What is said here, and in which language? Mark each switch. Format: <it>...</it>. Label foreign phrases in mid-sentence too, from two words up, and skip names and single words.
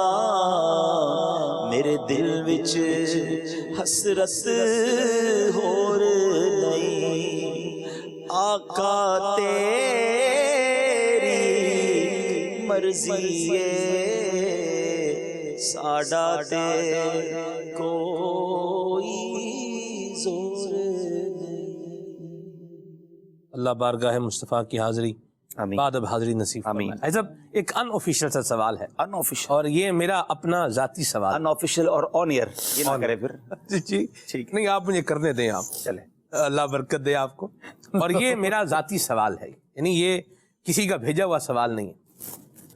<pa>میرے دل وچ حسرت ہور نہیں آقا تیری مرضی ہے ساڈا تے کوئی زور</pa> <ur>اللہ بارگاہ مصطفیٰ کی حاضری بعد اب حاضری نصیب فرمائے. جب ایک ان آفیشل سا سوال ہے अनऑफिशियल اور یہ میرا اپنا ذاتی سوال ان آفیشل اور</ur> <en>on air</en> <ur>یہ نہ کرے پھر جی ٹھیک نہیں آپ مجھے کرنے دیں آپ चले اللہ برکت دے آپ کو اور یہ میرا ذاتی سوال ہے یعنی یہ کسی کا بھیجا ہوا سوال نہیں ہے.</ur>